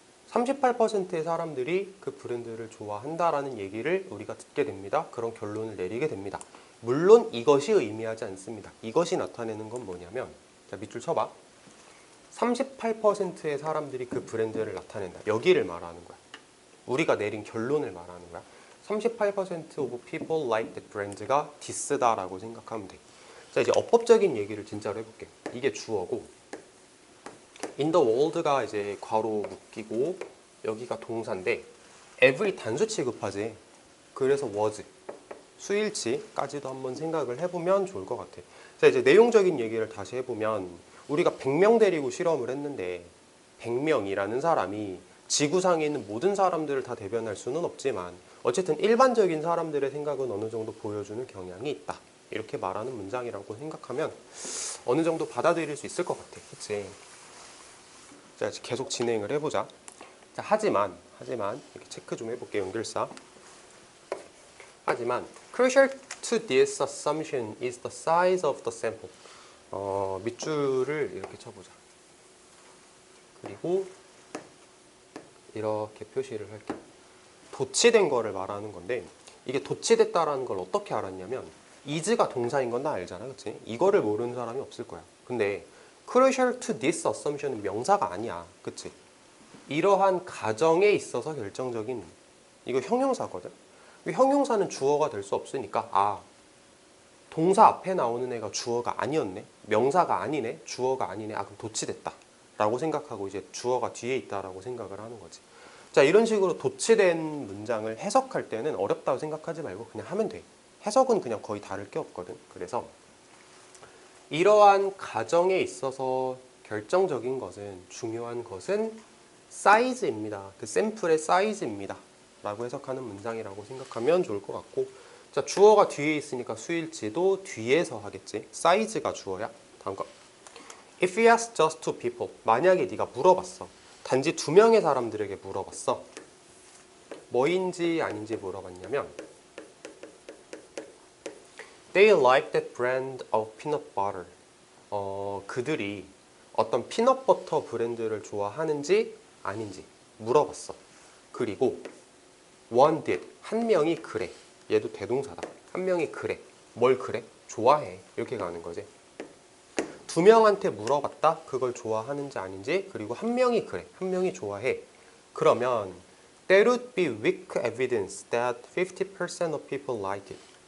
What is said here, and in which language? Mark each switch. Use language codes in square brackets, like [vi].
[ko] 38%의 사람들이 그 브랜드를 좋아한다라는 얘기를 우리가 듣게 됩니다. 그런 결론을 내리게 됩니다. 물론 이것이 의미하지 않습니다. 이것이 나타내는 건 뭐냐면, 자, 밑줄 쳐봐. 38%의 사람들이 그 브랜드를 나타낸다. 여기를 말하는 거야. 우리가 내린 결론을 말하는 거야. [en] 38% of people like that brand가 [ko] 디스다라고 생각하면 돼. 자, 이제 어법적인 얘기를 진짜로 해볼게. 이게 주어고, [en] in the world [ko] 가 이제 괄호 묶이고 여기가 동사인데 every 단수 취급하지. 그래서 was, 수일치까지도 한번 생각을 해보면 좋을 것 같아. 자, 이제 내용적인 얘기를 다시 해보면, 우리가 100명 데리고 실험을 했는데 100명이라는 사람이 지구상에 있는 모든 사람들을 다 대변할 수는 없지만 어쨌든 일반적인 사람들의 생각은 어느 정도 보여주는 경향이 있다. 이렇게 말하는 문장이라고 생각하면 어느 정도 받아들일 수 있을 것 같아. 그치? 자, 계속 진행을 해보자. 자, 하지만 이렇게 체크 좀 해볼게요. 연결사. 하지만 [en] crucial to this assumption is the size of the sample. [ko] 밑줄을 이렇게 쳐보자. 그리고 이렇게 표시를 할게. 도치된 거를 말하는 건데, 이게 도치됐다라는 걸 어떻게 알았냐면 is가 동사인 건 다 알잖아, 그치? 이거를 모르는 사람이 없을 거야. 근데 [en] crucial to this assumption [ko] 은 명사가 아니야, 그치? 이러한 가정에 있어서 결정적인, 이거 형용사거든. 형용사는 주어가 될 수 없으니까, 아, 동사 앞에 나오는 애가 주어가 아니었네, 명사가 아니네, 주어가 아니네, 아, 그럼 도치됐다 라고 생각하고 이제 주어가 뒤에 있다라고 생각을 하는 거지. 자, 이런 식으로 도치된 문장을 해석할 때는 어렵다고 생각하지 말고 그냥 하면 돼. 해석은 그냥 거의 다를 게 없거든. 그래서 이러한 가정에 있어서 결정적인 것은, 중요한 것은 사이즈입니다. 그 샘플의 사이즈입니다 라고 해석하는 문장이라고 생각하면 좋을 것 같고, 자, 주어가 뒤에 있으니까 수일치도 뒤에서 하겠지. 사이즈가 주어야. 다음 거. [en] If you ask just two people, [ko] 만약에 네가 물어봤어. 단지 2명의 사람들에게 물어봤어. 뭐인지 아닌지 물어봤냐면 [en] They like that brand of peanut butter. [ko] 그들이 어떤 피넛버터 브랜드를 좋아하는지 아닌지 물어봤어. 그리고 [en] one did, [ko] 한 명이 그래. 얘도 대동사다. 한 명이 그래. 뭘 그래? 좋아해. 이렇게 가는 거지. 2명한테 물어봤다. 그걸 좋아하는지 아닌지. 그리고 한 명이 그래. 한 명이 좋아해. 그러면 [en] there would be weak evidence that 50% of people like it.